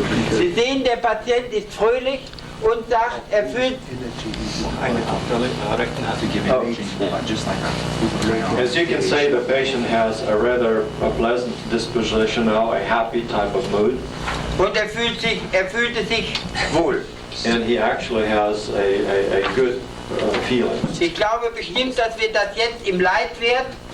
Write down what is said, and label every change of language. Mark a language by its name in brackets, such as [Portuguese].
[German] Sie sehen, der Patient ist fröhlich und sagt, er fühlt [English] As you can say, the patient has a rather pleasant disposition now, a happy type of mood, [German] und er fühlte sich wohl. [English] and he actually has a good feeling. [German] Ich glaube bestimmt, dass wir das jetzt im Leitwert